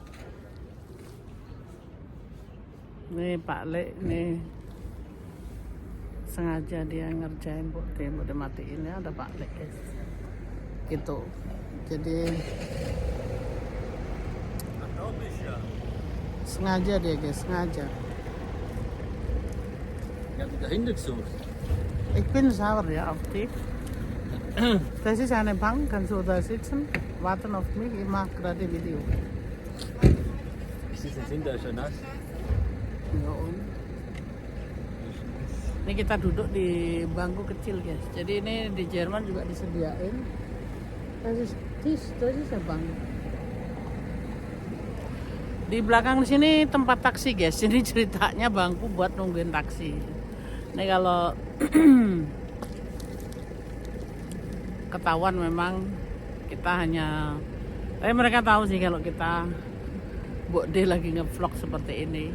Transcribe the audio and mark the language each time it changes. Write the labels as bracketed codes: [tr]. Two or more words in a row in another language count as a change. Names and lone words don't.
[id] Nih Pak Lek nih sengaja dia ngerjain Mbok D matiin ya, ada Pak Lek guys gitu. Jadi sengaja dia guys, sengaja. [de] Ja, dahinter gesucht. Ich bin sauer ja auf dich. Das ist eine Bank, kannst du da sitzen, warten auf mich, ich mache gerade Video. Sind da schon nass? [id] Ya, ini kita duduk di bangku kecil guys. Jadi ini di Jerman juga disediain. [de] Das ist eine Bank. [id] Di belakang di sini tempat taksi guys. Ini ceritanya bangku buat nungguin taksi. Ini kalau ketahuan memang kita hanya, tapi mereka tahu sih kalau kita Mbok D lagi ngevlog seperti ini.